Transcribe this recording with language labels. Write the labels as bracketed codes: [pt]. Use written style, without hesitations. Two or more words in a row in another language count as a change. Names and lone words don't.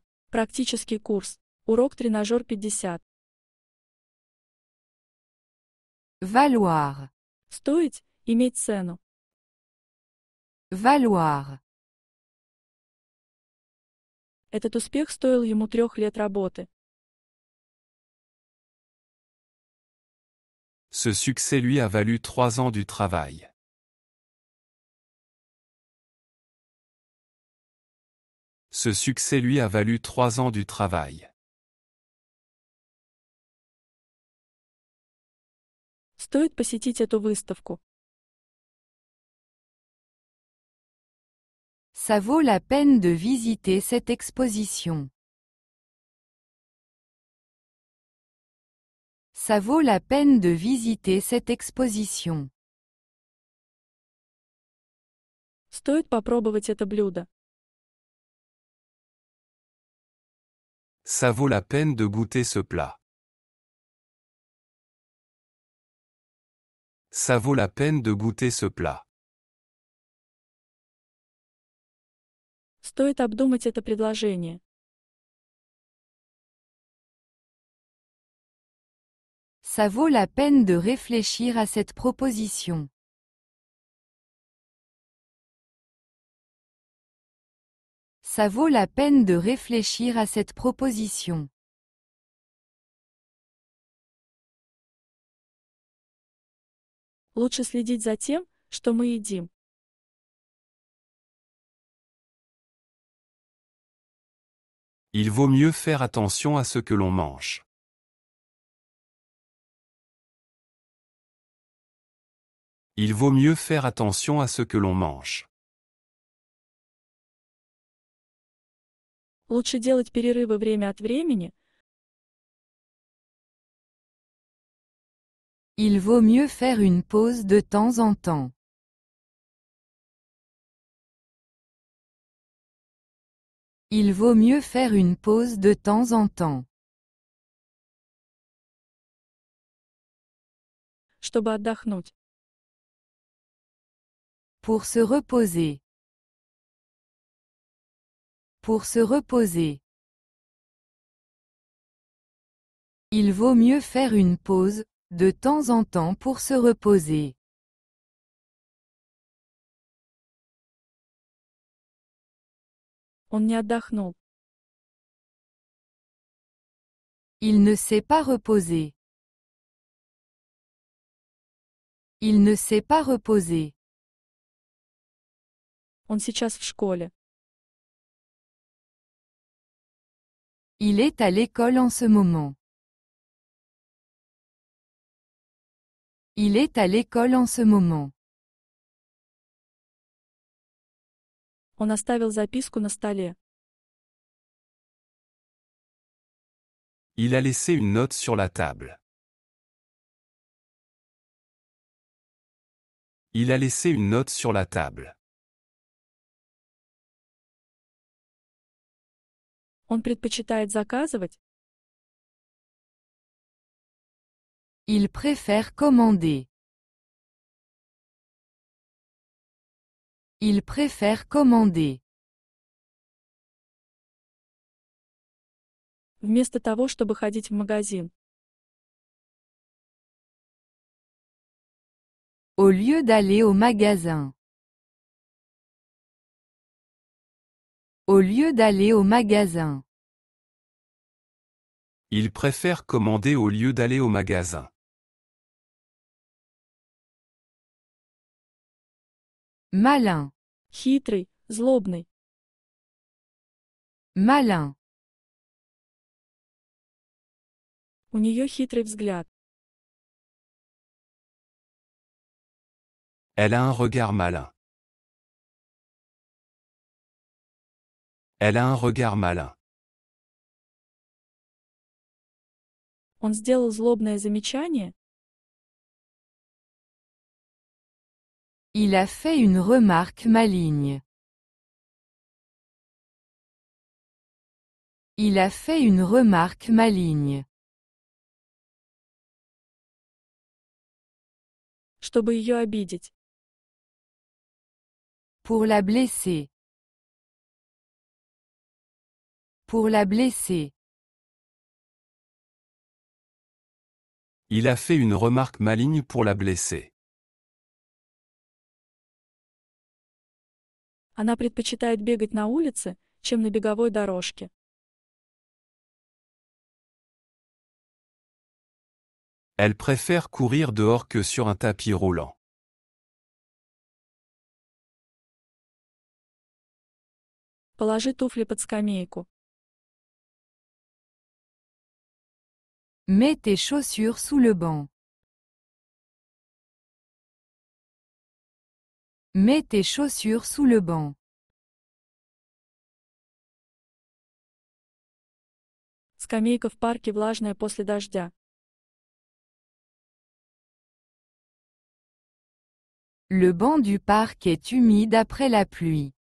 [ru] Практический курс. Урок тренажер 50. [fr] Valoir. [ru] Стоить, иметь цену. [fr] Valoir. [ru] Этот успех стоил ему 3 лет работы. [fr] Ce succès lui a valu 3 ans du travail. Ce succès lui a valu 3 ans du travail. [ru] Стоит посетить эту выставку. [fr] Ça vaut la peine de visiter cette exposition. Ça vaut la peine de visiter cette exposition. [ru] Стоит попробовать это блюдо. [fr] Ça vaut la peine de goûter ce plat. Ça vaut la peine de goûter ce plat. [ru] Стоит обдумать это предложение. [fr] Ça vaut la peine de réfléchir à cette proposition. Ça vaut la peine de réfléchir à cette proposition. [ru] Лучше следить за тем, что мы едим. [fr] Il vaut mieux faire attention à ce que l'on mange. Il vaut mieux faire attention à ce que l'on mange. [ru] Лучше делать перерывы время от времени. [fr] Il vaut mieux faire une pause de temps en temps. Il vaut mieux faire une pause de temps en temps. [ru] Чтобы отдохнуть. [fr] Pour se reposer. Pour se reposer. Il vaut mieux faire une pause, de temps en temps pour se reposer. [ru] Он не отдохнул. [fr] Il ne s'est pas reposé. Il ne s'est pas reposé. [ru] Он сейчас в школе. [fr] Il est à l'école en ce moment. Il est à l'école en ce moment. [ru] Он оставил записку на столе. [fr] Il a laissé une note sur la table. Il a laissé une note sur la table. [ru] Он предпочитает заказывать. [fr] Il préfère commander. Il préfère commander. [ru] Вместо того, чтобы ходить в магазин. [fr] Au lieu d'aller au magasin. Au lieu d'aller au magasin. Il préfère commander au lieu d'aller au magasin. Malin. [ru] Хитрый, злобный. [fr] Malin. [ru] У нее хитрый взгляд. [fr] Elle a un regard malin. Elle a un regard malin. [ru] Он сделал злобное замечание. [fr] Il a fait une remarque maligne. Il a fait une remarque maligne. [ru] Чтобы ее обидеть. [fr] Pour la blesser. pour la blesser. Il a fait une remarque maligne pour la blesser. [ru] Она предпочитает бегать на улице, чем на беговой дорожке. [fr] Elle préfère courir dehors que sur un tapis roulant. [ru] Положи туфли под скамейку. [fr] Mets tes chaussures sous le banc. Mets tes chaussures sous le banc. [ru] Скамейка в парке влажная после дождя. [fr] Le banc du parc est humide après la pluie.